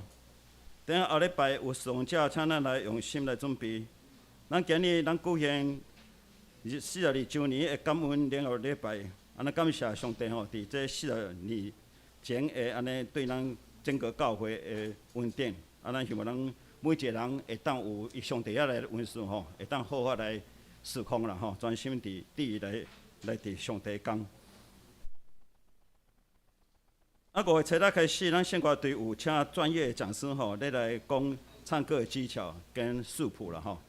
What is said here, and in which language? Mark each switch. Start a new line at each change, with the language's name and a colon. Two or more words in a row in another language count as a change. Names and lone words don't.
Min Nan Chinese: 等下后礼拜有上者，请咱来用心来准备。咱今日咱举行42周年的感恩联合礼拜，安尼感谢上帝吼，伫这42年前的安尼对咱整个教会的恩典。咱希望咱每一个人会当有伊上帝遐来恩赐吼，会当好好来侍奉啦吼，专心伫来伫上帝讲。5月7日开始，咱献歌队有请专业讲师吼，来讲唱歌的技巧跟视谱啦吼。